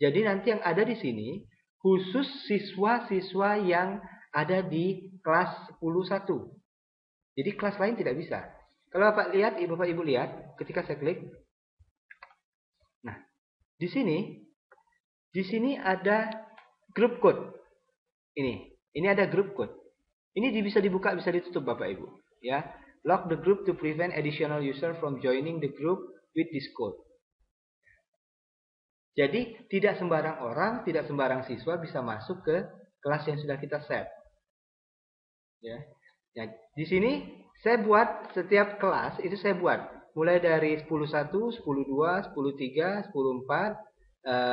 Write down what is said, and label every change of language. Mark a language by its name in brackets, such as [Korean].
[Indonesian] Jadi nanti yang ada di sini khusus siswa-siswa yang ada di kelas 11. Jadi kelas lain tidak bisa. Kalau Bapak Ibu lihat, ketika saya klik, nah, di sini ada grup code. Ini ada grup code. Ini bisa dibuka, bisa ditutup Bapak Ibu. [English] Ya, lock the group to prevent additional user from joining the group with this code. [Indonesian] Jadi tidak sembarang orang, tidak sembarang siswa bisa masuk ke kelas yang sudah kita set. Ya, nah, di sini saya buat setiap kelas itu saya buat mulai dari 10.1, 10.2, 10.3, 10.4.